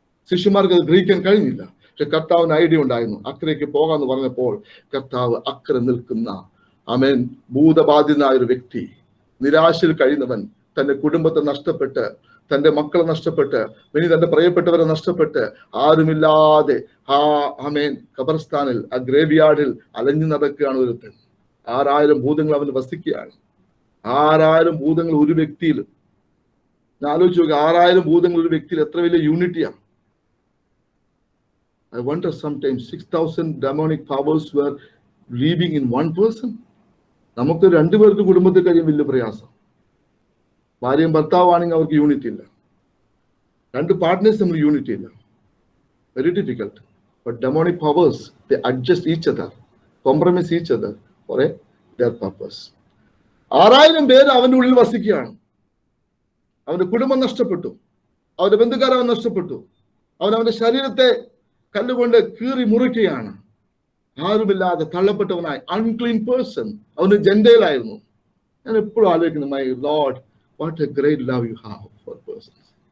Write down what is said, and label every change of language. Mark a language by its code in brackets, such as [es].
[ml] ശിഷ്യന്മാർക്ക് അത് ഗ്രഹിക്കാൻ കഴിഞ്ഞില്ല. പക്ഷെ കർത്താവിന് ഐഡിയ ഉണ്ടായിരുന്നു. അക്കരയ്ക്ക് പോകാന്ന് പറഞ്ഞപ്പോൾ കർത്താവ് അക്കരെ നിൽക്കുന്ന, ആമേൻ, ഭൂതബാധിതനായ ഒരു വ്യക്തി, നിരാശയിൽ കഴിയുന്നവൻ, തന്റെ കുടുംബത്തെ നഷ്ടപ്പെട്ട്, തന്റെ മക്കളെ നഷ്ടപ്പെട്ട്, ഇനി തന്റെ പ്രിയപ്പെട്ടവരെ നഷ്ടപ്പെട്ട്, ആരുമില്ലാതെ ആമേൻ ഖബർസ്ഥാനിൽ, ആ ഗ്രേവ് യാർഡിൽ അലഞ്ഞു നടക്കുകയാണ് ഒരുത്തൻ. 6000 ഭൂതങ്ങൾ അവന് വസിക്കുകയാണ്. 6000 ഭൂതങ്ങൾ ഒരു വ്യക്തിയിൽ. ഞാൻ ആലോചിച്ച് നോക്കി, 6000 ഭൂതങ്ങൾ ഒരു വ്യക്തിയിൽ എത്ര വലിയ യൂണിറ്റിയാണ്. [en] I wonder sometimes 6,000 demonic powers were living in one person. [ml] നമുക്ക് 2 പേർക്ക് കുടുംബത്തിൽ കഴിയും വലിയ പ്രയാസം. ഭാര്യയും ഭർത്താവാണെങ്കിൽ അവർക്ക് യൂണിറ്റി ഇല്ല, 2 പാർട്ട്നേഴ്സ് തമ്മിൽ യൂണിറ്റി ഇല്ല, [en] Very difficult. But demonic powers they adjust each other, compromise each other for their purpose. [ml] 6000 പേര് അവന്റെ ഉള്ളിൽ വസിക്കുകയാണ്. അവന്റെ കുടുംബം നഷ്ടപ്പെട്ടു, അവന്റെ ബന്ധുക്കാരെ അവൻ നഷ്ടപ്പെട്ടു, അവന്റെ ശരീരത്തെ കല്ലുകൊണ്ട് കീറി മുറിക്കുകയാണ്. ആരുമില്ലാതെ തള്ളപ്പെട്ടവനായി, അൺക്ലീൻ പേഴ്സൺ. അവന് ജെൻഡയിലായിരുന്നു. ഞാൻ എപ്പോഴും ആലോചിക്കുന്നു, [en] My lord, what a great love you have for persons.